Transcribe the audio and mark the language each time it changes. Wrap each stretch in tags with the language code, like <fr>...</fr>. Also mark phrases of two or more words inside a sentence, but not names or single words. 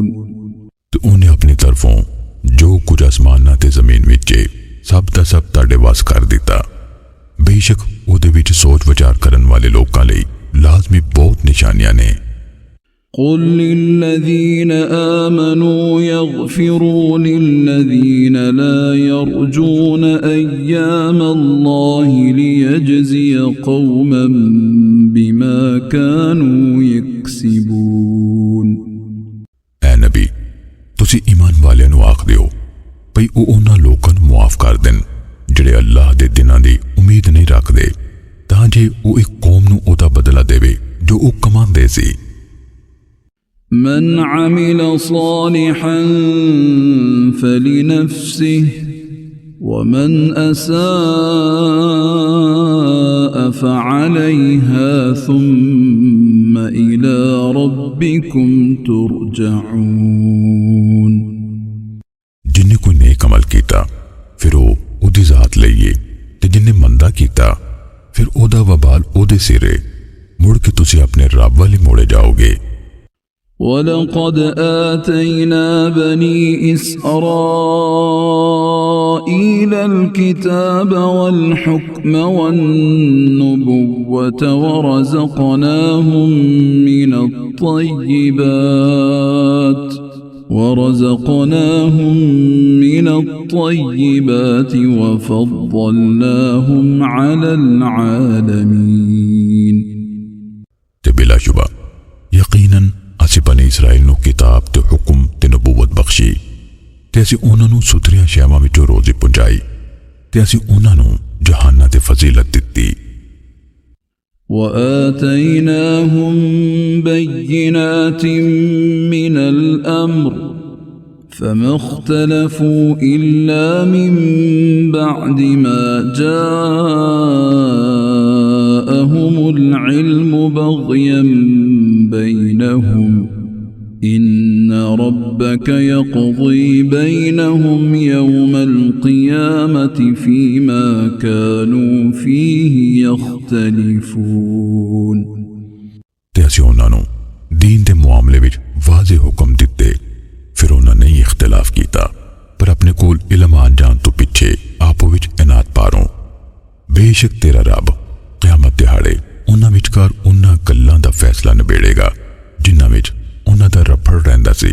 <pa>ਤੇ ਉਹਨੇ ਆਪਣੀ ਤਰਫੋਂ ਜੋ ਕੁਝ ਅਸਮਾਨਾਂ ਤੇ ਜ਼ਮੀਨ ਵਿੱਚ ਹੈ ਸਭ ਦਾ ਸਭ ਤੁਹਾਡੇ ਵਾਸ ਕਰ ਦਿੱਤਾ ਬੇਸ਼ੱਕ ਉਹਦੇ ਵਿੱਚ ਸੋਚ ਵਿਚਾਰ ਕਰਨ ਵਾਲੇ ਲੋਕਾਂ ਲਈ ਲਾਜ਼ਮੀ ਬਹੁਤ ਨਿਸ਼ਾਨੀਆਂ ਨੇ</pa> <ar>قل للذين آمنوا يغفروا للذين لا يرجون أيام الله ليجزي قوما بما كانوا يكسبون</ar> <pa>ਐ ਨਬੀ ਤੁਸੀਂ ਈਮਾਨ ਵਾਲਿਆਂ ਨੂੰ ਆਖ ਦਿਓ ਭਈ ਉਹ ਉਹਨਾਂ ਲੋਕਾਂ ਨੂੰ ਮੁਆਫ ਕਰ ਦੇਣ ਜਿਹੜੇ ਅੱਲਾਹ ਦੇ ਦਿਨਾਂ ਦੀ ਉਮੀਦ ਨਹੀਂ ਰੱਖਦੇ ਤਾਂ ਜੇ ਉਹ ਇੱਕ ਕੌਮ ਨੂੰ ਉਹਦਾ ਬਦਲਾ ਦੇਵੇ ਜੋ ਉਹ ਕਮਾਉਂਦੇ ਸੀ</pa> <ar>من عمل صالحا فلنفسه ومن أساء فعليها ثم إلى ربكم ترجعون</ar> <pa>ਜਿੰਨੇ ਕੋਈ ਨੇਕ ਅਮਲ ਕੀਤਾ ਫਿਰ ਉਹ ਉਹਦੀ ਜ਼ਾਤ ਲਈਏ ਤੇ ਜਿੰਨੇ ਮੰਦਾ ਕੀਤਾ ਫਿਰ ਉਹਦਾ ਵਬਾਲ ਉਹਦੇ ਸਿਰੇ ਮੁੜ ਕੇ ਤੁਸੀਂ ਆਪਣੇ ਰੱਬ ਵੱਲ ਮੋੜੇ ਜਾਓਗੇ</pa> <ar>ولقد آتينا بني إسرائيل الكتاب والحكم والنبوة ورزقناهم من الطيبات وفضلناهم على العالمين</ar> <pa>ਤੇ ਬਿਲਾਸ਼ੁਬਾ ਯਕੀਨਨ ਅਸੀਂ ਬਨੀ ਇਸਰਾਇਲ ਨੂੰ ਕਿਤਾਬ ਤੇ ਹੁਕਮ ਤੇ ਨਬੂਵਤ ਬਖਸ਼ੀ ਤੇ ਅਸੀਂ ਉਹਨਾਂ ਨੂੰ ਸੁਥਰੀਆਂ ਸ਼ੈਵਾਂ ਵਿੱਚੋਂ ਰੋਜ਼ੀ ਪਹੁੰਚਾਈ ਤੇ ਅਸੀਂ ਉਹਨਾਂ ਨੂੰ ਜਹਾਨਾਂ ਤੇ ਫਜ਼ੀਲਤ ਦਿੱਤੀ</pa> <ar>وآتيناهم بينات من الأمر فما اختلفوا إلا من بعد ما جاءهم العلم بغيا بينهم إن ربك يقضي بينهم يوم القيامة فيما كانوا فيه يختلفون</ar> <pa>ਤੇ ਅਸੀਂ ਉਹਨਾਂ ਨੂੰ دین ਦੇ ਮਾਮਲੇ ਵਿੱਚ ਵਾਜ਼ਿਹ ਹੁਕਮ ਦਿੱਤੇ ਫਿਰ ਉਹਨਾਂ ਨੇ ਇਖਤਲਾਫ ਕੀਤਾ ਪਰ ਆਪਣੇ ਕੋਲ ਇਲਮ ਆ ਜਾਣ ਤੋਂ ਪਿੱਛੇ ਆਪੋ ਵਿੱਚ ਇਨਾਤ ਪਾਰੋਂ ਬੇਸ਼ੱਕ ਤੇਰਾ ਰੱਬ ਕਿਆਮਤ ਦਿਹਾੜੇ ਉਹਨਾਂ ਵਿਚਕਾਰ ਉਹਨਾਂ ਗੱਲਾਂ ਦਾ ਫੈਸਲਾ ਨਿਬੇੜੇਗਾ ਜਿਨ੍ਹਾਂ ਵਿੱਚ ਉਹਨਾਂ ਦਾ ਰਫੜ ਰਹਿੰਦਾ ਸੀ</pa>